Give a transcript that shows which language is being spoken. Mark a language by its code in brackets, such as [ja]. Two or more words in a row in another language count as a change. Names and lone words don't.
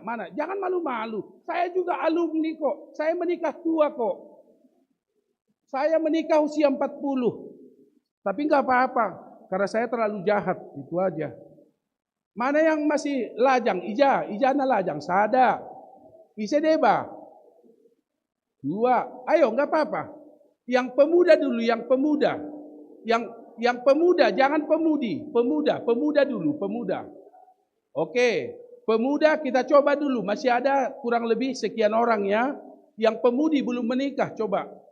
[id] Jangan malu-malu. Saya juga alumni kok. Saya menikah tua kok. Saya menikah usia 40. Tapi enggak apa-apa. Karena saya terlalu jahat. Itu aja. Mana yang masih lajang? [bts] Ijana lajang. Sada. Ise deba. 2. [id] Ayo enggak apa-apa. Yang pemuda dulu, yang pemuda. Yang pemuda, jangan pemudi. Pemuda dulu, pemuda. Oke. Pemuda kita coba dulu. Masih ada kurang lebih sekian orang ya. Yang pemudi belum menikah, coba.